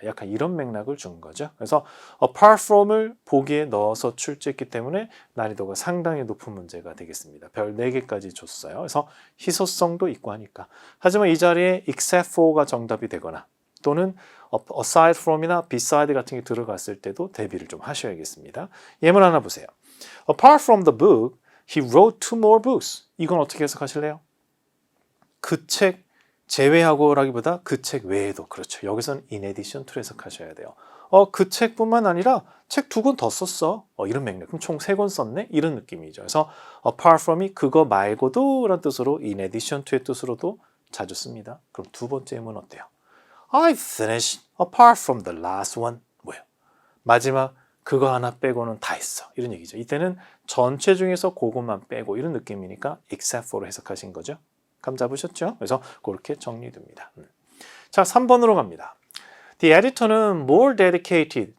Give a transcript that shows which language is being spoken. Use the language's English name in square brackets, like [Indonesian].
[Korean] 약간 이런 맥락을 준 거죠. 그래서 apart from을 보기에 넣어서 출제했기 때문에 난이도가 상당히 높은 문제가 되겠습니다. 별 4개까지 줬어요. 그래서 희소성도 있고 하니까. 하지만 이 자리에 except for가 정답이 되거나 또는 aside from이나 beside 같은 게 들어갔을 때도 대비를 좀 하셔야겠습니다. 예문 하나 보세요. [English] Apart from the book, he wrote 2 more books. [Korean] 이건 어떻게 해석하실래요? 그 책 제외하고라기보다 그 책 외에도 그렇죠. 여기서는 in addition to 해석하셔야 돼요. 그 책뿐만 아니라 책 2권 더 썼어. 이런 맥락. 그럼 총 3권 썼네? 이런 느낌이죠. 그래서 apart from이 그거 말고도 라는 뜻으로 in addition to의 뜻으로도 자주 씁니다. 그럼 두 번째 예문 어때요? [English] I finished apart from the last one. [Korean] 뭐예요? 마지막 그거 하나 빼고는 다 했어. 이런 얘기죠. 이때는 전체 중에서 그것만 빼고 이런 느낌이니까 except for로 해석하신 거죠. 감 잡으셨죠? 그래서 그렇게 정리됩니다. 자, 3번으로 갑니다. [English] The editor [Korean] 는 [English] more dedicated.